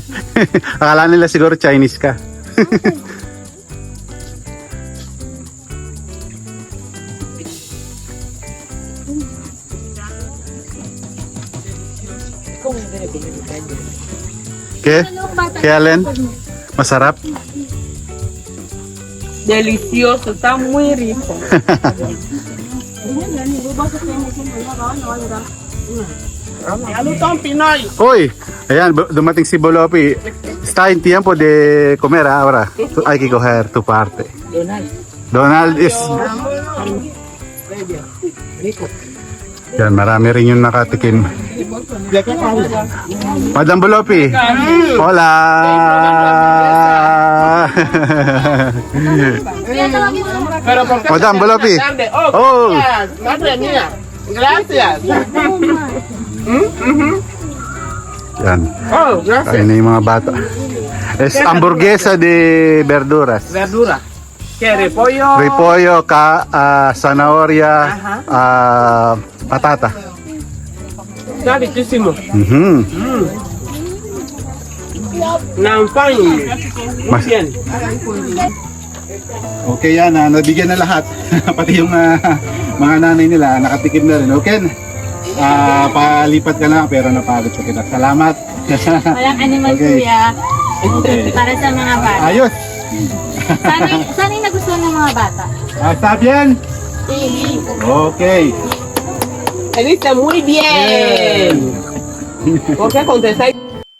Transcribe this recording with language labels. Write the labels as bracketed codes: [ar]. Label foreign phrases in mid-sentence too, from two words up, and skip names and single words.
[tl] Akala nila siguro Chinese ka. Kaya Len, masarap? [es] Delicioso, está muy rico. Hoy, [tl] ayan, dumating si Bolopi. [es] Está en tiempo de comer ahora. Hay que coger tu parte. Donald is... [tl] Yan, marami rin yung nakatikim. Madam Bolopi. [es] Hola! [tl] Madam Bolopi. Oh! [es] Madre mía, gracias. [tl] Yan. [es] Oh, gracias. [tl] Kain na yung mga bata. [es] Es hamburguesa de verduras. Verdura. ¿Qué? Repollo. Repollo, zanahoria, patata. Está riquísimo. Mhm. Nampang. Muy bien. [tl] Okay yan, nabigyan na lahat. Pati yung mga nanay nila, nakatikim na rin. Okay? Palipat ka na pero napagod pa kita. Salamat. Walang animal Okay. kuya. Okay. Para sa mga bata. Ayos. Sana yung nagustuhan ng mga bata. [es] ¿Está bien? Okay. Está muy bien. ¿Por qué contestáis?